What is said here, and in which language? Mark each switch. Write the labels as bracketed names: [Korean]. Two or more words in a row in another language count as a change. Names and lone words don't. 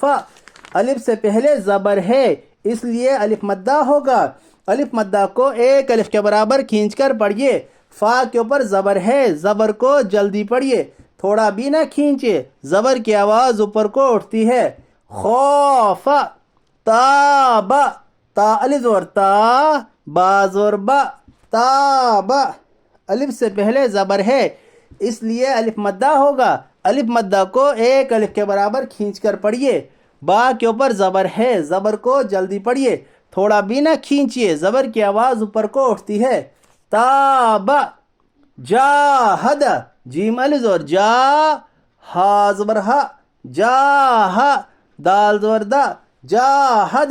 [Urdu] الف سے پہلے زبر ہے اس لیے الف مدہ ہوگا. الف مدہ کو ایک الف کے برابر کھینچ کر پڑھیے. فا کے اوپر زبر ہے, زبر کو جلدی پڑھیے, تھوڑا بھی نہ کھینچے, زبر کی آواز اوپر کو اٹھتی ہے. خوف, تاب, تا الف زبر تا, با زبر با, تاب. الف سے پہلے زبر ہے اس لیے الف مدہ ہوگا. الف مدہ کو ایک الف کے برابر کھینچ کر پڑھیے. با کے اوپر زبر ہے, زبر کو جلدی پڑھیے, تھوڑا بھی نہ کھینچیے, زبر کی آواز اوپر کو اٹھتی ہے. تاب, جاہد, جیم الف زبر جا, ہا زبر ہا, جاہا, دال زبر دا, جاہد.